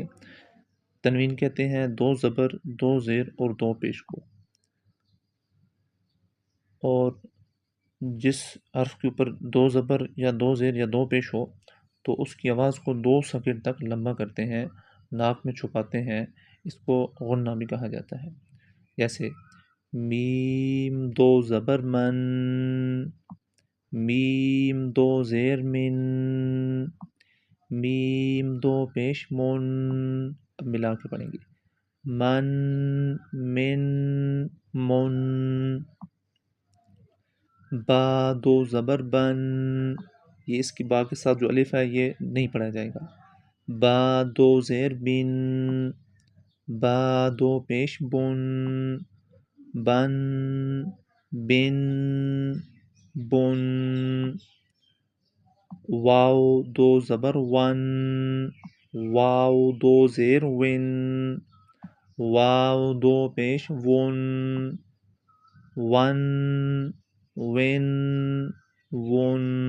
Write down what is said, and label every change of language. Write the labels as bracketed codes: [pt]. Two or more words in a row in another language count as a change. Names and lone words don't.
[ur] تنوین کہتے ہیں دو زبر، دو زیر اور دو پیش کو، اور جس حرف کے اوپر دو زبر یا دو زیر یا دو پیش ہو تو اس کی آواز کو 2 سیکنڈ تک لمبا کرتے ہیں، ناک میں چھپاتے ہیں، اس کو غنہ بھی کہا جاتا ہے۔ جیسے میم دو زبر من، میم دو زیر من، میم دو پیش من۔ اب ملا کے پڑھیں گے، من، من، من۔ با دو زبر بن، یہ اس کی با کے ساتھ جو الف ہے یہ نہیں پڑھا جائے گا۔ با دو زیر بن، با دو پیش بن، بن، بن، بن۔ واو دو زبر ون، واو دو زیر ون، واو دو پیش ون، ون، ون، ون۔